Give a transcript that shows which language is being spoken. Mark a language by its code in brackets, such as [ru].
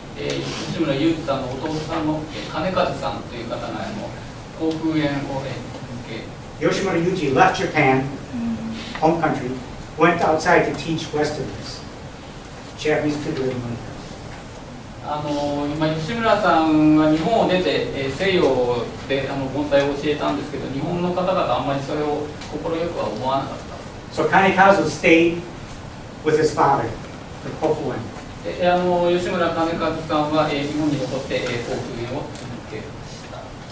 [ja] 吉村裕二さんの弟さんの金和さんという方が航空園を [en] Yoshimura Yuji left Japan, home country, went outside to teach Westerners. Japanese people didn't want [ja] 今吉村さんは日本を出て、西洋で盆栽を教えたんですけど、日本の方々あんまりそれを快くは思わなかった。 [en] So Kanekazu stayed with his father, the Kofuan. [ja] 吉村金和さんは、日本に残って、航空園を続けました。